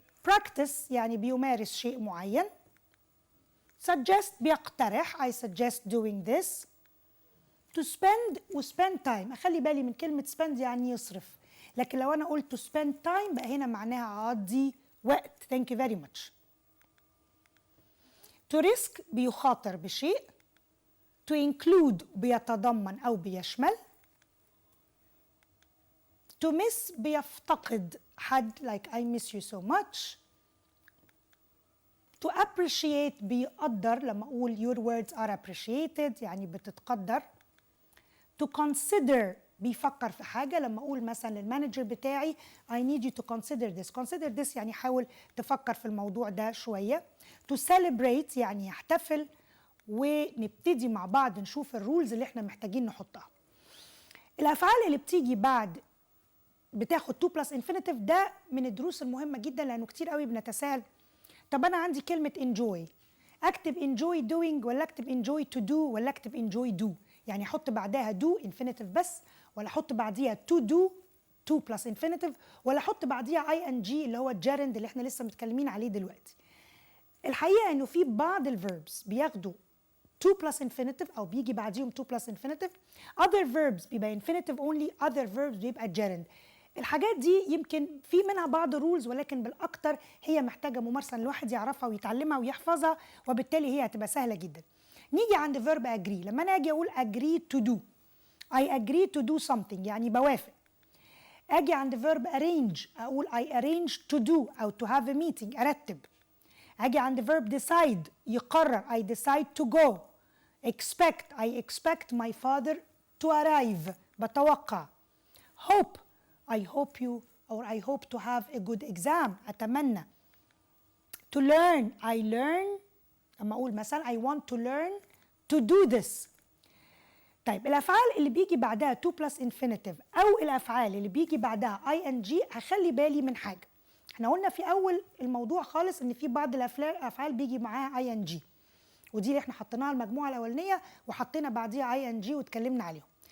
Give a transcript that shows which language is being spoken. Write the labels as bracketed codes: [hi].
[ar] practice يعني بيمارس شيء معين. [en] suggest بيقترح I suggest doing this. [ar] to spend و spend time، أخلي بالي من كلمة spend يعني يصرف، لكن لو أنا قلت to spend time بقى هنا معناها أقضي وقت. [en] thank you very much. [ar] to risk بيخاطر بشيء. to include بيتضمن أو بيشمل. [en] to miss [ar] بيفتقد حد [en] like I miss you so much. [ar] to appreciate بيقدر، لما أقول [en] your words are appreciated [ar] يعني بتتقدر. to consider بيفكر في حاجة، لما أقول مثلا للمانجر بتاعي [en] I need you to consider this. [ar] consider this يعني حاول تفكر في الموضوع ده شوية. to celebrate يعني يحتفل، ونبتدي مع بعض نشوف الرولز اللي احنا محتاجين نحطها. الأفعال اللي بتيجي بعد بتاخد to plus infinitive ده من الدروس المهمة جدا، لأنه كتير قوي بنتساءل طب أنا عندي كلمة enjoy، أكتب enjoy doing ولا أكتب enjoy to do ولا أكتب enjoy do؟ يعني أحط بعدها do infinitive بس، ولا أحط بعديها to do to plus infinitive، ولا أحط بعديها ing اللي هو الجيرند اللي احنا لسه متكلمين عليه دلوقتي. الحقيقة إنه في بعض الverbs بياخدوا to plus infinitive أو بيجي بعديهم to plus infinitive. [en] other verbs بيبقى infinitive only، other verbs بيبقى gerund. [ar] الحاجات دي يمكن في منها بعض الرولز، ولكن بالأكتر هي محتاجة ممارسة الواحد يعرفها ويتعلمها ويحفظها، وبالتالي هي هتبقى سهلة جدا. نيجي عند verb agree. لما أنا أجي أقول agree to do [en] I agree to do something [ar] يعني بوافق. أجي عند [en] verb arrange أقول I arrange to do أو to have a meeting أرتب. أجي عند verb decide يقرر I decide to go. expect I expect my father to arrive بتوقع. hope I hope you or I hope to have a good exam أتمنى. to learn I learn، [ar] أما أقول مثلا [en] I want to learn to do this. [ar] طيب الأفعال اللي بيجي بعدها to plus infinitive أو الأفعال اللي بيجي بعدها ing هخلي بالي من حاجة. احنا قلنا في أول الموضوع خالص إن في بعض الأفعال بيجي معاها ing، ودي اللي احنا حطيناها المجموعة الأولانية وحطينا بعديها ing واتكلمنا عليهم.